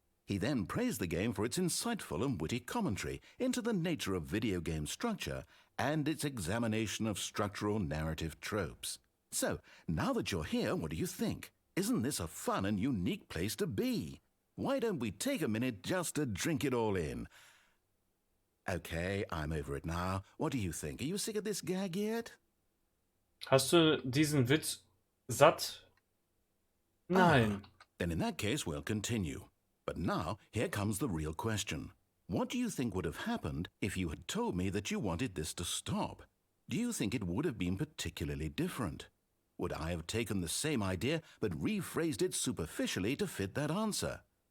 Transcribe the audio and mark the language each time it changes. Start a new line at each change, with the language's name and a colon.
English: He then praised the game for its insightful and witty commentary into the nature of video game structure and its examination of structural narrative tropes. So, now that you're here, what do you think? Isn't this a fun and unique place to be? Why don't we take a minute just to drink it all in? Okay, I'm over it now. What do you think? Are you sick of this gag yet?
German: Hast du diesen Witz satt? Nein.
English: Then in that case, we'll continue. But now, here comes the real question. What do you think would have happened if you had told me that you wanted this to stop? Do you think it would have been particularly different? Would I have taken the same idea but rephrased it superficially to fit that answer?